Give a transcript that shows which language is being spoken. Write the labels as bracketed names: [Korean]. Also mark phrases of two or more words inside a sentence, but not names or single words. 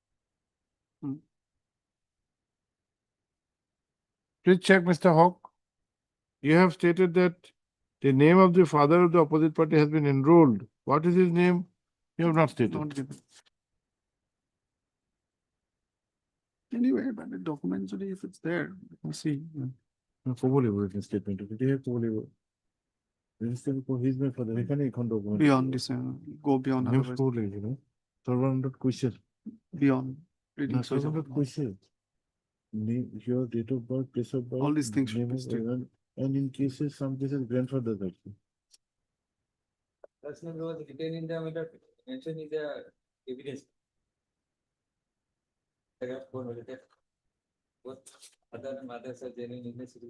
[English] Please check, Mr. Hawk. You have stated that the name of the father of the opposite party has been enrolled. What is his name? You have not stated. Not given. Anyway, but the document, if it's there, you can see. [Assamese] কব লাগিব [English] written statement [Assamese] তেতিয়াহে কব লাগিব [English] written statement his my father [Assamese] এখানে এখন [English] document Beyond this, go beyond names otherwise, [Assamese] কব লাগিব ন সৰ্বানন্দত কৈছে [English] beyond reading. [Assamese] না সৰ্বানন্দত কৈছে [English] name your date of birth place of birth All these things should name be of stated. and in cases some cases grandfather also That's not was written in the matter mentioned in the evidence. Paragraph 4 was that both father and mother are genuine Indian citizen.